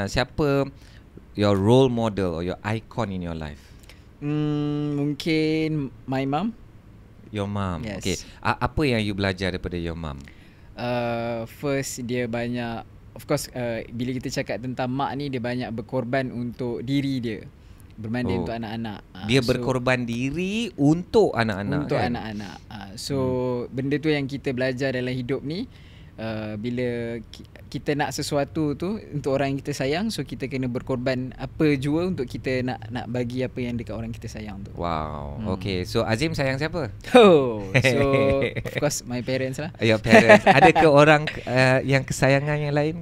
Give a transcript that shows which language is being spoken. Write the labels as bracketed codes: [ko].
[ms] Siapa [en] your role model or your icon in your life? [ms] Mungkin [en] my mum. Your mum. Yes. Okay. [ms] Apa yang [en] you [ms] belajar daripada [en] your mum? First, [ms] dia banyak, [en] of course, [ms] bila kita cakap tentang mak ni, dia banyak berkorban untuk diri dia berbanding untuk anak-anak. Dia berkorban diri untuk anak-anak. Untuk anak-anak. So benda tu yang kita belajar dalam hidup ni. Bila kita nak sesuatu tu untuk orang yang kita sayang, so kita kena berkorban apa jua untuk kita nak bagi apa yang dekat orang kita sayang tu. Wow. Okay. So Azim sayang siapa? [en] So of course my parents lah. Your parents. [ms] Ada ke orang yang kesayangan yang lain?